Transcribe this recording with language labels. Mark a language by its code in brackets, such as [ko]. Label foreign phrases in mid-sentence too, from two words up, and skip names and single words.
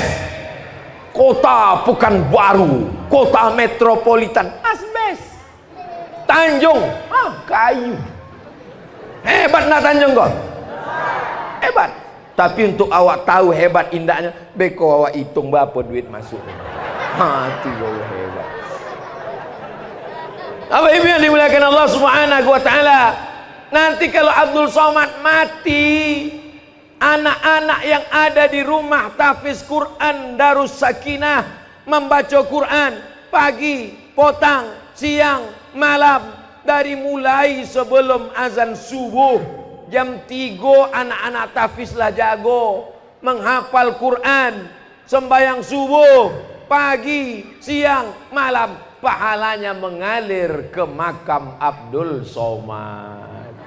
[id] Kota Pekanbaru, kota metropolitan, asbes. Tanjung, kayu. Hebat nak Tanjung kau? Hebat. Tapi untuk awak tahu hebat indahnya, beko awak hitung berapa duit masuk. Hati kau hebat. Apa ibu yang dimuliakan Allah [ar] سبحانه وتعالى? [id] Nanti kalau Abdul Somad mati, anak-anak yang ada di rumah tahfiz Quran Darus Sakinah membaca Quran pagi, petang, siang, malam, dari mulai sebelum azan subuh jam 3 anak-anak tahfiz lah jago menghafal Quran, sembahyang subuh pagi, siang, malam, pahalanya mengalir ke makam Abdul Somad.